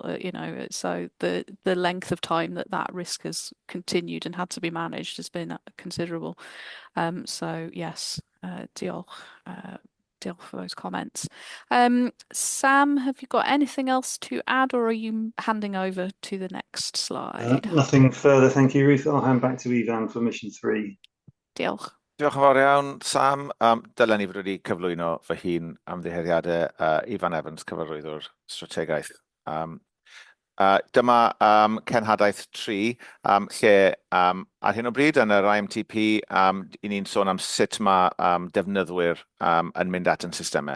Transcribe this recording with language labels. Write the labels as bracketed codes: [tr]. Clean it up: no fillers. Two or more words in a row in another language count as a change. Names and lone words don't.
[en] So the length of time that risk has continued and had to be managed has been considerable. So yes, [cy] diolch. Diolch [en] for those comments. Sam, have you got anything else to add, or are you handing over to the next slide? Nothing further, thank you, Ruth. I'll hand back to Ifan for mission 3. [cy] Diolch. Diolch yn fawr iawn, Sam. Dylen ni fod wedi cyflwyno fy hun ymddiheuriadau Ifan Evans, cyfarwyddwr strategaeth. Dyma cenhadaeth 3, lle ar hyn o bryd yn yr IMTP, i ni'n sôn am sut mae defnyddwyr yn mynd at yn systemau.